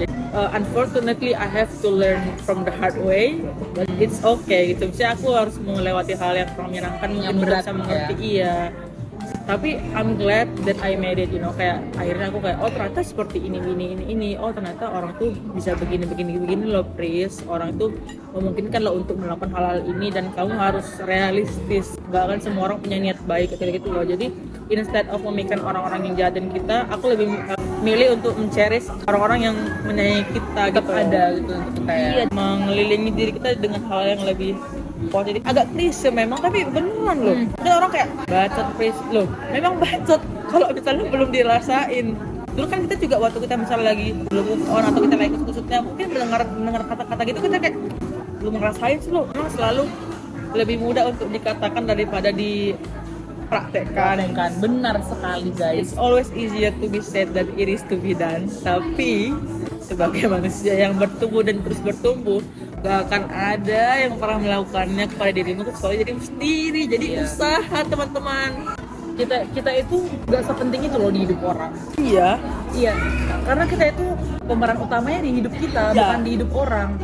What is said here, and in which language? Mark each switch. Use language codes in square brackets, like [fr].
[id] Jadi, [en] unfortunately I have to learn from the hard way, but it's okay [id] gitu. Misalnya aku harus melewati hal yang kurang menyenangkan, mungkin berat, bisa mengerti iya. Tapi [en] I'm glad that I made it, you know. [id] Kayak akhirnya aku kayak oh ternyata seperti ini. Oh ternyata orang tuh bisa begini loh, Pris. Orang tuh memungkinkan loh untuk melakukan hal-hal ini dan kamu harus realistis. Gak akan semua orang punya niat baik kayak gitu loh. Jadi [en] instead of [id] memikirkan orang-orang yang jahatin kita, aku lebih milih untuk men-cherish orang-orang yang menyayangi kita Tetap gitu. ada gitu untuk kita ya. Iya, mengelilingi diri kita dengan hal yang lebih positif. Agak klise memang, tapi beneran loh. Ada orang kayak bacot, Pris. Loh, memang bacot kalau misalnya belum dirasain. Dulu kan kita juga waktu kita misalnya lagi belum move on atau kita lagi kusut-kusutnya, mungkin mendengar kata-kata gitu kita kayak belum ngerasain sih loh. Memang selalu lebih mudah untuk dikatakan daripada dipraktekkan. Benar sekali guys. [en] It's always easier to be said than it is to be done. [id] Tapi sebagai manusia yang bertumbuh dan terus bertumbuh, gak akan ada yang pernah melakukannya kepada dirimu kecuali dirimu sendiri. Jadi usaha teman-teman. Kita itu gak sepenting itu loh di hidup orang. Iya. Karena kita itu pemeran utamanya di hidup kita, bukan di hidup orang.